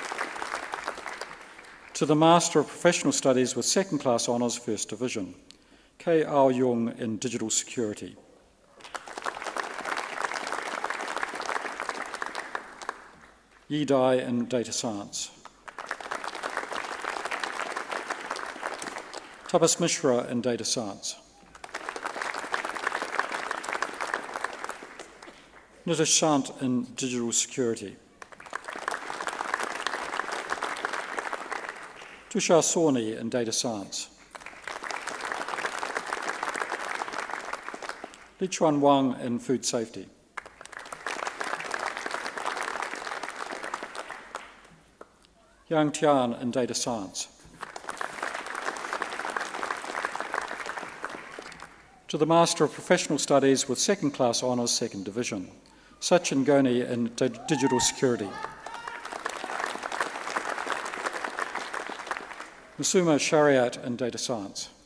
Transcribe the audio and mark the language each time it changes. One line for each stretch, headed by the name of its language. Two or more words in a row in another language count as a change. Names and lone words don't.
English: To the Master of Professional Studies with Second Class Honours First Division, Kei Ao Yung in digital security. Yi Dai in data science. Tapas Mishra in data science. Nitish Sant in digital security. Tushar Sawhney in data science. Li Chuan Wang in food safety. Yang Tian in data science. To the Master of Professional Studies with second class honours, second division. Sachin Goni in digital security. Masuma Shariat in data science.